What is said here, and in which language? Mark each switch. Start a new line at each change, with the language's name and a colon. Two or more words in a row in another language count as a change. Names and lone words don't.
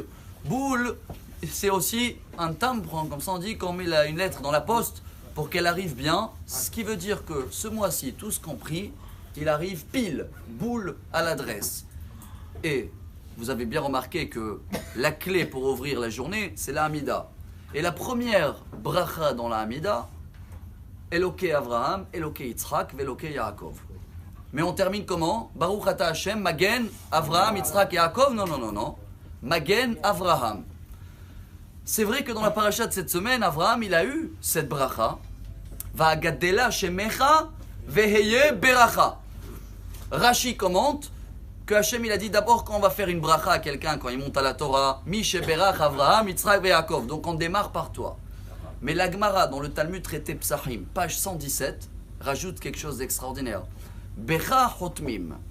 French: Boule, c'est aussi un timbre, comme ça on dit, qu'on met une lettre dans la poste pour qu'elle arrive bien, ce qui veut dire que ce mois-ci, tous compris, il arrive pile, boule à l'adresse. Et vous avez bien remarqué que la clé pour ouvrir la journée, c'est la Hamida. Et la première bracha dans la Hamida,
Hebrew: אלוקי אברהם, אלוקי יצחק, ואלוקי יעקב.
French: Mais on termine comment?
Hebrew: ברוך אתה השם, מגן, אברהם, יצחק, יעקב?
French: Non.
Hebrew: מגן, אברהם.
French: C'est vrai que dans la paracha de cette semaine, Avraham, il a eu cette bracha.
Hebrew: ואגדלה שמך והיה ברכה.
French: Rashi commente que Hashem, il a dit d'abord quand on va faire une bracha à quelqu'un, quand il monte à la Torah,
Hebrew: מי שברך אברהם, יצחק, יעקב.
French: Donc on démarre par toi. Mais la Gemara, dans le Talmud traité Psachim, page 117, rajoute quelque chose d'extraordinaire.
Hebrew: בך חותמים.